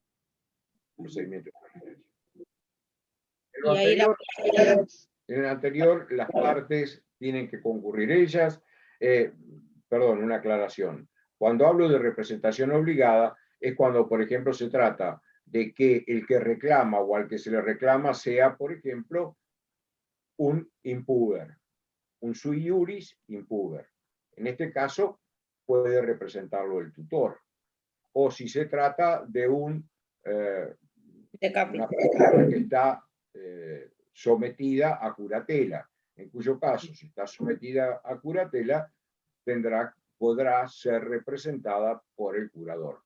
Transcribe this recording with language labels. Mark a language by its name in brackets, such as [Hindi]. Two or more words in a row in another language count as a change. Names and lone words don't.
[Spanish] En el anterior, las partes tienen que concurrir ellas. Perdón, una aclaración. Cuando hablo de representación obligada, es cuando, por ejemplo, se trata de que el que reclama o al que se le reclama sea, por ejemplo, un impuber, un [Latin] sui iuris impuber. [Spanish] En este caso, puede representarlo el tutor. O si se trata de una persona que está sometida a curatela, en cuyo caso, si está sometida a curatela, podrá ser representada por el curador.